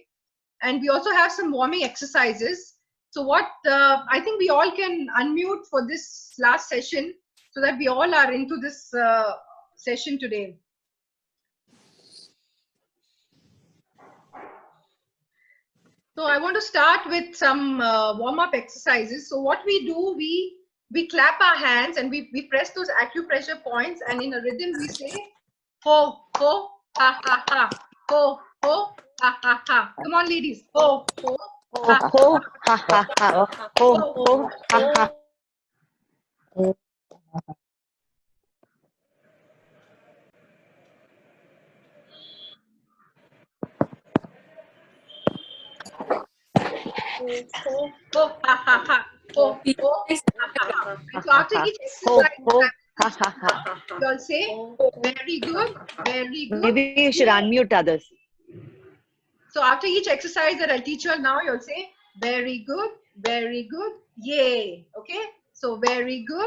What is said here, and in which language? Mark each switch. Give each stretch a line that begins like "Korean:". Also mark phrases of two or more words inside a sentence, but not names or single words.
English: And we also have some warming exercises. So what I think we all can unmute for this last session so that we all are into this session today. So I want to start with some warm-up exercises. So what we do, we clap our hands and we press those acupressure points, and in a rhythm we say ho, ho, ha, ha, ha, ho, ho, ha, ha, ha. Come on, ladies. Ho, ho, ha, ho, ha, ha, ha, ho, ho, ha, ha. ho, ha, ha, ha. Ho, ho, ha, ha, ha. And so after each exercise, you'll say very good, very good. Maybe you should unmute others. So after each exercise that I'll teach you all now, you'll say very good, yay. Okay? So very good,